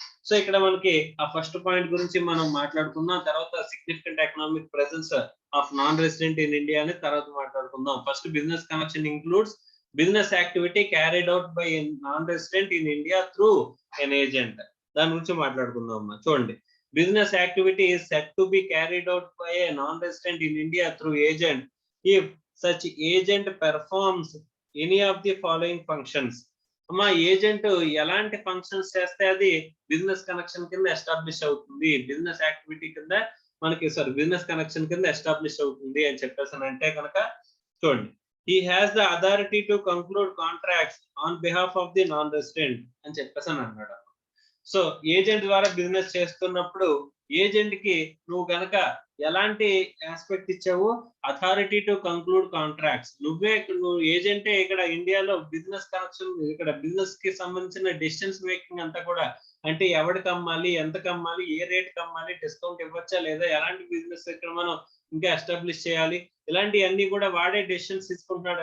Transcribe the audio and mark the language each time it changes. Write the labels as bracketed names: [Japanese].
[Telugu] So ఇక్కడ మనకి ఆ ఫస్ట్ పాయింట్ గురించి మనం మాట్లాడుకుందాం, తర్వాత significant economic presence of non resident in India అని తర్వాత మాట్లాడుకుందాం. First business connection includes business activity carried out by non resident in India through an agent. దాని గురించి మాట్లాడుకుందాం అమ్మా. [English] చూడండి, business activity is said to be carried out by a non-resident in India through agent if such agent performs any of the following functions. [Telugu] అమ్మా agent ఎలాంటి functions చేస్తే అది business connection కింద ఎస్టాబ్లిష్ అవుతుంది, బిజినెస్ యాక్టివిటీ కింద మనకి business connection కింద establish అవుతుంది అని చెప్పేసి అంటే కనుక చూడండి, [English] he has the authority to conclude contracts on behalf of the non-resident [Telugu] అని చెప్పేసి అని అన్నాడు. సో ఏజెంట్ ద్వారా బిజినెస్ చేస్తున్నప్పుడు ఏజెంట్ కి నువ్వు గనక ఎలాంటి ఆస్పెక్ట్ ఇచ్చావు, అథారిటీ టు కంక్లూడ్ కాంట్రాక్ట్స్. నువ్వు ఏజెంటే ఇక్కడ ఇండియాలో బిజినెస్ కనెక్షన్, ఇక్కడ బిజినెస్ కి సంబంధించిన డెసిషన్స్ మేకింగ్ అంతా కూడా, అంటే ఎవరికి అమ్మాలి, ఎంతకు అమ్మాలి, ఏ రేట్ కి అమ్మాలి, డిస్కౌంట్ ఇవ్వచ్చా లేదా, ఎలాంటి బిజినెస్ ఇక్కడ మనం ఇంకా ఎస్టాబ్లిష్ చేయాలి, ఇలాంటివన్నీ కూడా వాడే డెసిషన్స్ తీసుకుంటున్నాడు.